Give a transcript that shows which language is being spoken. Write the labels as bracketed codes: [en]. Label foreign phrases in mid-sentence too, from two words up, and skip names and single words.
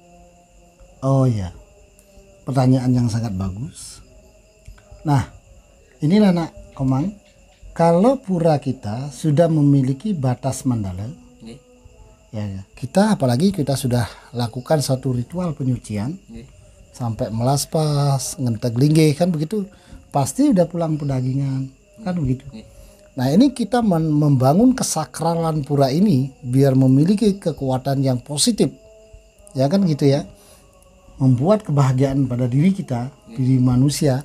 [id] Oh ya, pertanyaan yang sangat bagus. Nah, inilah nak Komang, kalau pura kita sudah memiliki batas mandala, ya kita apalagi kita sudah lakukan satu ritual penyucian, sampai melaspas, ngenteg linggih kan begitu, pasti udah pulang pedagingan kan begitu. Nah ini kita membangun kesakralan pura ini biar memiliki kekuatan yang positif, ya kan gitu ya. Membuat kebahagiaan pada diri kita, diri manusia.